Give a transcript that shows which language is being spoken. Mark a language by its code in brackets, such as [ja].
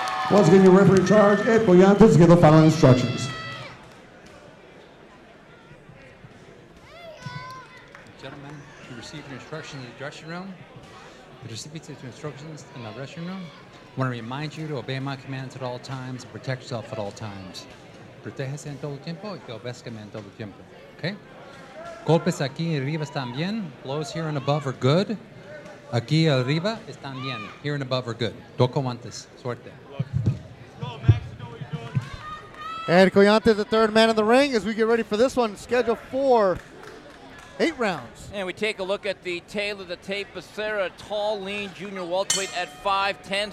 [en] Once again, your referee in charge, Ed Coyantes, to give the following instructions. Gentlemen, you received your instructions in the dressing room. The recipients of instructions in the dressing room. I want to remind you to obey my commands at all times and protect yourself at all times. [es] Protéjese en todo tiempo y obedezcame en todo tiempo. Okay? Golpes aquí arriba están bien. [en] Blows here and above are good. [es] Aquí arriba están bien. [en] Here and above are good. [es] Toco antes. Suerte. [en] And Coyantes, the third man in the ring, as we get ready for this one, scheduled for 8 rounds. And we take a look at the tail of the tape. Becerra, tall, lean, junior welterweight at 5'10".